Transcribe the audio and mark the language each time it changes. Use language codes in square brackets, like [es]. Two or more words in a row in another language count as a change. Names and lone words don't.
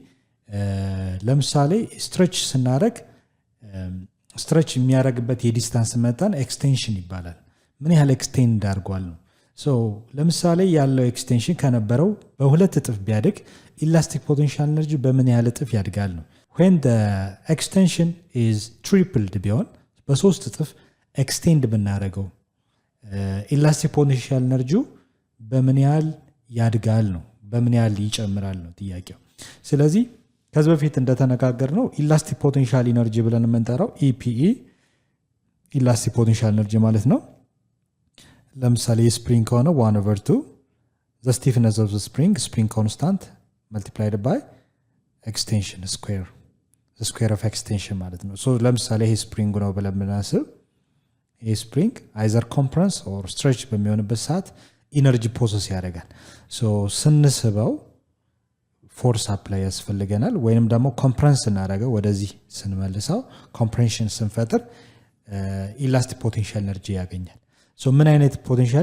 [am] ለምሳሌ ስትሬች ስናደርግ ስትሬች የሚያደርግበት የዲስታንስ መጠን ኤክስቴንሽን ይባላል። ምን ያህል ኤክስቴንድ አድርጓል ነው። ሶ ለምሳሌ ያለው ኤክስቴንሽን ከነበረው በሁለት እጥፍ ቢያድግ [en] elastic potential energy [am] በምን ያህል እጥፍ ያድጋል ነው። [en] when the extension is tripled [am] ቢሆን በሶስት እጥፍ ኤክስቴንድ ብናደርገው [en] elastic potential energy [am] በምን ያህል ያድጋል ነው፣ በምን ያህል ይጨምራል ነው ጥያቄው። ስለዚህ ከዚህ በፊት እንደተነጋገርነው [en] elastic potential energy [am] ብለን የምንጠራው ኢፒኢ [en] elastic potential energy [am] ማለት ነው። ለምሳሌ የስፕሪንግ ከሆነ 1/2 [en] the stiffness of the spring constant multiplied by extension square the square of extension [am] ማለት ነው። ሶ ለምሳሌ ይሄ ስፕሪንግ ነው ብለን ብናስብ ይሄ [en] spring either compress or stretch [am] በሚሆንበት ሰዓት [en] energy process [am] ያደርጋል። ሶ ስንስበው [en] force apply [am] ያስፈልገናል፣ ወይንም ደግሞ ኮምፕረስ ስናደርገው ወደዚህ ስንመልሰው ኮምፕሬንሽን ስንፈጥር [en] elastic potential energy [am] ያገኛል። ሶ ምን አይነት ፖቴንሻል?